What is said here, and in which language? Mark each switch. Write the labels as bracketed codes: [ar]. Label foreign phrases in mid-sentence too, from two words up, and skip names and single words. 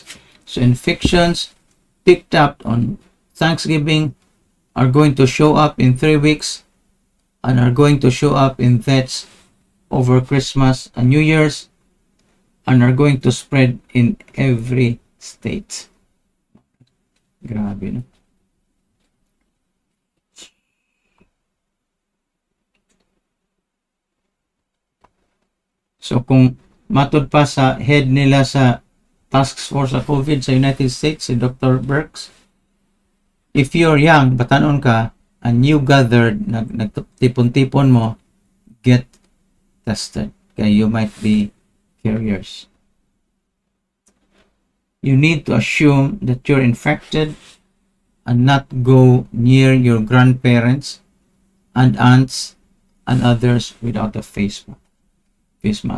[en] So infections picked up on Thanksgiving are going to show up in 3 weeks and are going to show up in deaths over Christmas and New Year's, and are going to spread in every state. [hil] Grabe, no? So kung matod pa sa head nila sa [en] task force [hil] sa COVID sa United States, si Dr. Birx, [en] if you're young, [hil] batanon ka, [en] and you gathered, [hil] nagtipon-tipon mo, [en] get tested. Okay, you might be carriers. You need to assume that you're infected and not go near your grandparents and aunts and others without a face mask.